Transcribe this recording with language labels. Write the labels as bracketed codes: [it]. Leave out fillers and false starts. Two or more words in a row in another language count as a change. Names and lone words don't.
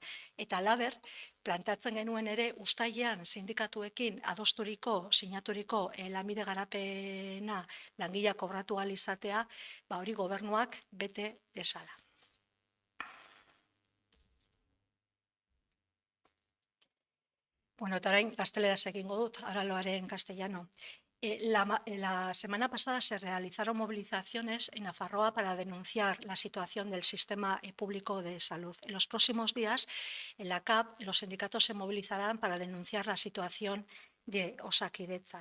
[eu] Eta halaber, planteatzen genuen ere uztailean sindikatuekin adosturiko, sinaturiko lanbide garapena langileak kobratu ahal izatea, hori gobernuak bete dezala. Bueno, eta orain gazteleraz egingo dut, araloaren castellano. [es] La semana pasada se realizaron movilizaciones en Nafarroa para denunciar la situación del sistema público de salud. En los próximos días, en la CAP, los sindicatos se movilizarán para denunciar la situación de Osakidetza.